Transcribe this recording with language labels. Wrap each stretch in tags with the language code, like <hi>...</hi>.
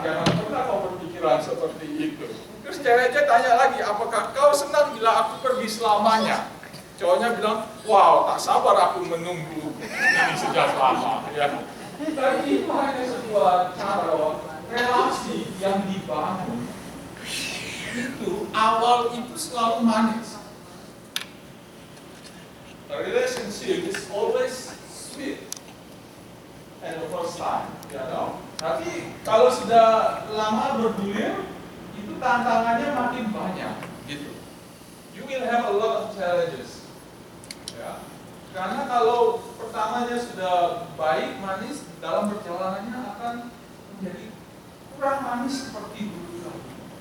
<id>Jangan pernah kau berpikiran seperti itu. Terus ceweknya tanya lagi, apakah kau senang bila aku pergi selamanya? Cowoknya bilang, wow, tak sabar aku menunggu ini sejak lama. Ya. Dan itu hanya sebuah cara relasi yang dibangun. Itu awal itu selalu manis.</id> <en>A relationship is always sweet at the first time, you know.</en> <id>Tapi kalau sudah lama bergulir, itu tantangannya makin banyak, gitu.</id> <en>You will have a lot of challenges, ya.</en> <id>Karena kalau pertamanya sudah baik, manis, dalam perjalanannya akan menjadi kurang manis seperti dulu lagi.</id>